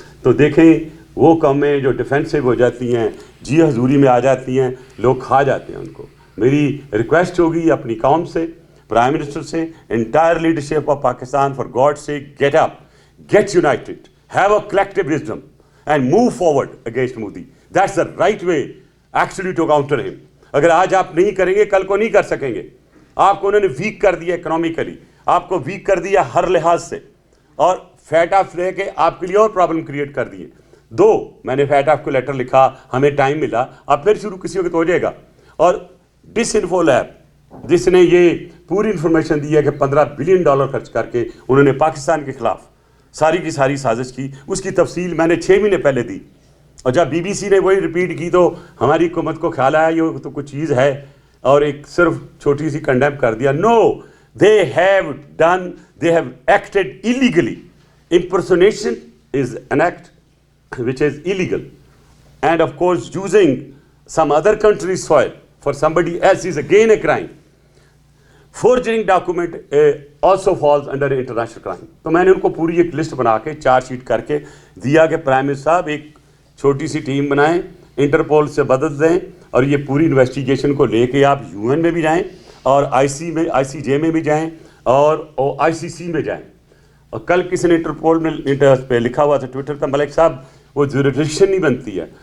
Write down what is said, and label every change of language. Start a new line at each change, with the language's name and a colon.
Urdu: تو دیکھیں وہ قومیں جو ڈیفینسو ہو جاتی ہیں, جی حضوری میں آ جاتی ہیں, لوگ کھا جاتے ہیں ان کو. میری ریکویسٹ ہوگی اپنی قوم سے, پرائم منسٹر سے,
English: Entire leadership of Pakistan, for God sake get up, get united, have a collective wisdom and move forward against Modi. That's the right way actually to counter him.
Urdu: اگر آج آپ نہیں کریں گے کل کو نہیں کر سکیں گے. آپ کو انہوں نے ویک کر دیا اکنامیکلی, آپ کو ویک کر دیا ہر لحاظ سے, اور فیٹ آف لے کے آپ کے لیے اور پرابلم کریٹ کر دیے. میں نے فیٹ آف کو لیٹر لکھا, ہمیں ٹائم ملا, اب پھر شروع کسی وقت ہو جائے گا. اور ڈس انفو لیب جس نے یہ پوری انفارمیشن دی ہے کہ $15 بلین خرچ کر کے انہوں نے پاکستان کے خلاف ساری کی ساری سازش کی, اس کی تفصیل میں نے 6 مہینے پہلے دی. اور جب BBC نے وہی ریپیٹ کی تو ہماری حکومت کو خیال آیا یہ تو کچھ چیز ہے اور ایک صرف چھوٹی سی کنڈیم کر دیا.
English: No, they have acted illegally. Impersonation is an act which is illegal, and of course using some other country's soil for somebody else is again a crime. Forging document also falls under international crime.
Urdu: تو میں نے ان کو پوری ایک list بنا کے charge sheet کر کے دیا کہ پرائم منسٹر صاحب ایک چھوٹی سی ٹیم بنائیں, انٹرپول سے مدد دیں اور یہ پوری انویسٹیگیشن کو لے کے آپ UN میں بھی جائیں اور ICJ میں بھی جائیں اور ICC میں جائیں. اور کل کسی نے انٹرپول میں پہ لکھا ہوا تھا ٹویٹر پہ, ملک صاحب وہ جوریڈکشن نہیں بنتی ہے.